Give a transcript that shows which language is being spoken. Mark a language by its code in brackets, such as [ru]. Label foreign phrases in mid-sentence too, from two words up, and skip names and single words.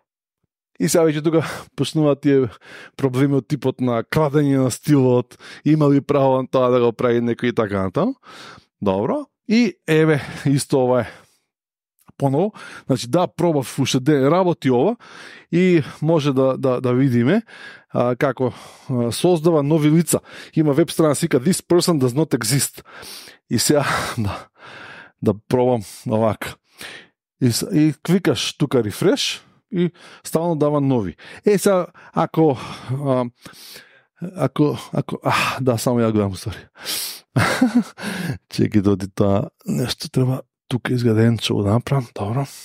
[mk] И сега веќе тука почнуваат тие проблеми од типот на крадење на стилот, има ли право на тоа да го прави некој и така натаму. Добро. И еве исто ова е поново, значи пробав уште ден работи ова и може да видиме како создава нови лица. Има веб страна сика This person does not exist. И сега да пробам овака. И кликаш тука refresh и стално дава нови. Сега ако само ја гледам, сори. Чеки доди тоа нешто треба тука изграденче да направам, добро.